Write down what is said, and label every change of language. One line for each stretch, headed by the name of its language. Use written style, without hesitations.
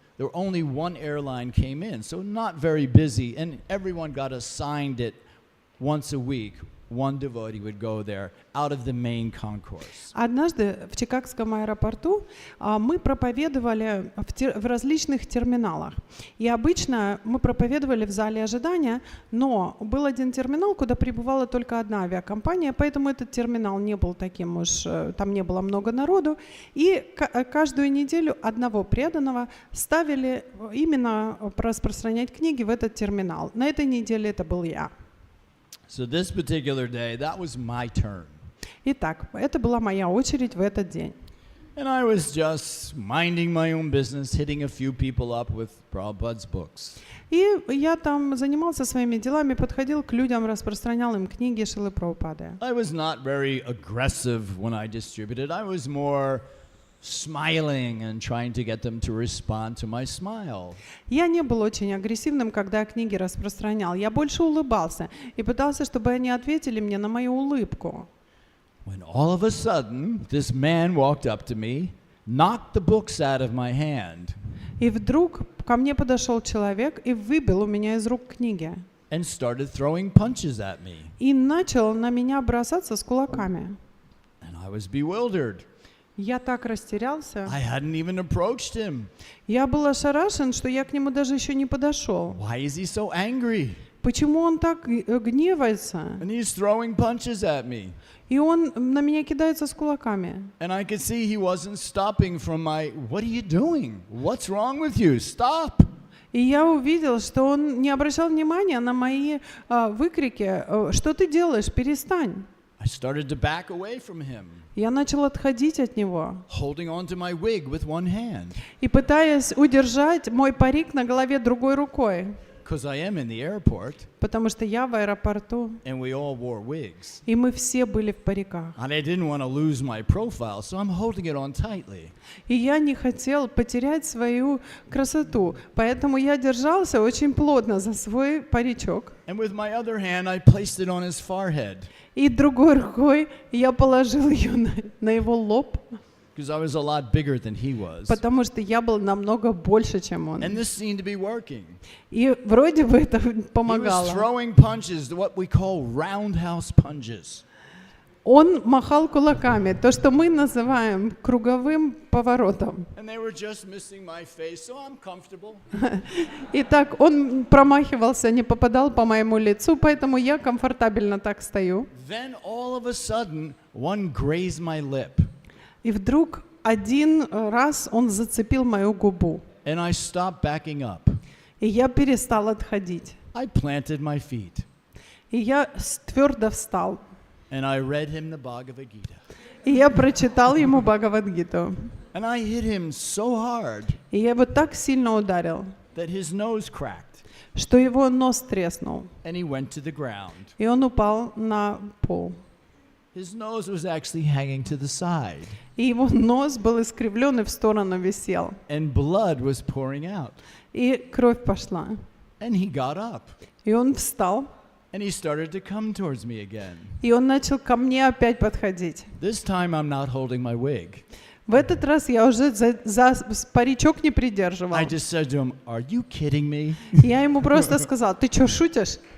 English: There were only one airline came in, so not very busy, and everyone got assigned it once a week one devotee would go there out of the main concourse.
Russian: Однажды в Чикагском аэропорту мы проповедовали в различных терминалах. И обычно мы проповедовали в зале ожидания, но был один терминал, куда прибывала только одна авиакомпания, поэтому этот терминал не был таким уж, там не было много народу. И каждую неделю одного преданного ставили именно распространять книги в этот терминал. На этой неделе это был я.
English: So this particular day, that was my turn.
Russian: Итак, это была моя очередь в этот день.
English: And I was just minding my own business, hitting a few people up with Prabhupada's books.
Russian: И я там занимался своими делами, подходил к людям, распространял им книги Шрилы Прабхупады.
English: I was not very aggressive when I distributed. I was more smiling and trying to get them to respond to my smile.
Russian: Я не был очень агрессивным, когда я книги распространял. Я больше улыбался и пытался, чтобы они ответили мне на мою улыбку.
English: When all of a sudden, this man walked up to me, knocked the books out of my hand.
Russian: И вдруг ко мне подошел человек и выбил у меня из рук книги.
English: And started throwing punches at me.
Russian: И начал на меня бросаться с кулаками.
English: And I was bewildered.
Russian: Я так растерялся.
English: I hadn't even approached him.
Russian: Я был ошарашен, что я к нему даже еще не подошел.
English: Why is he so angry?
Russian: Почему он так гневается?
English: And he's throwing punches at me.
Russian: И он на меня кидается с кулаками.
English: And I could see he wasn't stopping from my, what are you doing? What's wrong with you? Stop!
Russian: И я увидел, что он не обращал внимания на мои выкрики. Что ты делаешь? Перестань.
English: I started to back away from him,
Russian: Я начал отходить от него.
English: holding on to my wig with one hand,
Russian: И пытаясь удержать мой парик на голове другой рукой.
English: because I am in the airport,
Russian: Потому что я в аэропорту.
English: and we all wore wigs.
Russian: И мы все были в париках.
English: And I didn't want to lose my profile, so I'm holding it on tightly.
Russian: И я не хотел потерять свою красоту. Поэтому я держался очень плотно за свой паричок.
English: And with my other hand, I placed it on his forehead,
Russian: И другой рукой я положил ее на его лоб,
English: because I was a lot bigger than he was.
Russian: потому что я был намного больше, чем он.
English: And this seemed to be working.
Russian: И вроде бы это
English: He was
Russian: помогало.
English: throwing punches, what we call roundhouse punches.
Russian: Он махал кулаками, то, что мы называем круговым поворотом.
English: And they were just missing my face, so I'm comfortable.
Russian: И так он промахивался, не попадал по моему лицу, поэтому я комфортабельно так стою.
English: Then all of a sudden, one grazed my lip,
Russian: И вдруг один раз он зацепил мою губу,
English: and I stopped backing up.
Russian: и я перестал отходить.
English: I planted my feet,
Russian: И я твердо встал,
English: and I read him the Bhagavad Gita.
Russian: и я прочитал ему Бхагавад-гиту.
English: And I hit him so hard
Russian: И я его так сильно ударил,
English: that his nose cracked,
Russian: что его нос треснул,
English: and he went to the ground.
Russian: и он упал на пол.
English: His nose was actually hanging to the side,
Russian: И его нос был искривлен и в сторону висел.
English: and blood was pouring out.
Russian: И кровь пошла.
English: And he got up,
Russian: И он встал,
English: and he started to come towards me again.
Russian: и он начал ко мне опять подходить.
English: This time I'm not holding my wig.
Russian: В этот раз я уже за паричок не придерживал.
English: I just said to him, "Are you kidding me?
Russian: Я ему просто сказал: ты что, шутишь?